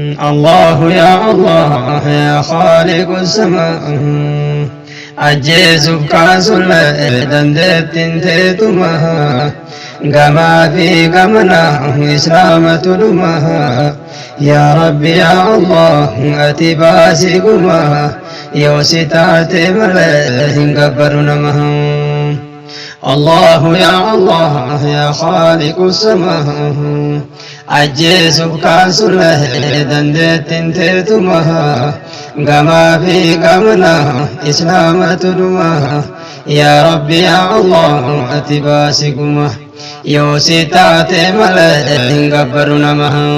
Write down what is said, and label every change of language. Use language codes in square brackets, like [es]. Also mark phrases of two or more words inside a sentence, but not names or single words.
[ar] الله يا الله يا خالق السماء. [om] Ajjeesuuf kaasuun dandeettiin teetuma. Gamaa fi gamana Islaamatu dhuma. [ar] يا ربي، يا الله, [om] ati baasi guma. Yoo si taate malee hin gabbaru nama. [ar] الله يا الله يا خالق السماء. [om] Ajjeesuuf kaasuun dandeettiin teetuma. Gamaa fi gamana Islaamatu dhuma. [ar] يا ربي، يا الله, [om] ati baasi guma. Yoo si taate malee hin gabbaru nama.